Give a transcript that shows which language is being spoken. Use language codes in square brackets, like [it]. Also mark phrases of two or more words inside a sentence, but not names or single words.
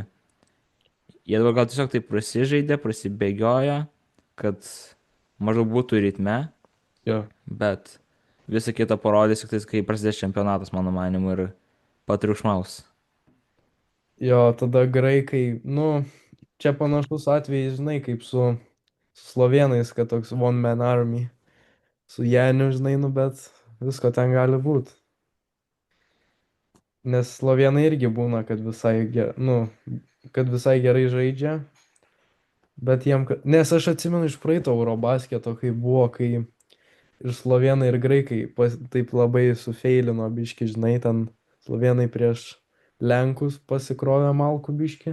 [lt] Jie dabar gal tiesiog taip prasižaidė, prasibėgiojo, kad maždaug būtų ritme, jo. bet visą kitą parodys tik tais, kai prasidės čempionatas, mano manimu, ir patriukšmaus. Jo, tada graikai, nu, čia panašus atvejis, žinai, kaip su slovėnais, kad toks [en] one man army, [lt] su Janiu, žinai, nu, bet visko ten gali būti. Nes slovėnai irgi būna, kad visai, nu, kad visai gerai žaidžia, bet jiem, nes aš atsimenu iš praeito Eurobasketo, kai buvo, kai ir slovėnai, ir graikai taip labai sufeilino biški, žinai, ten slovėnai prieš Lenkus pasikrovė malkų biški.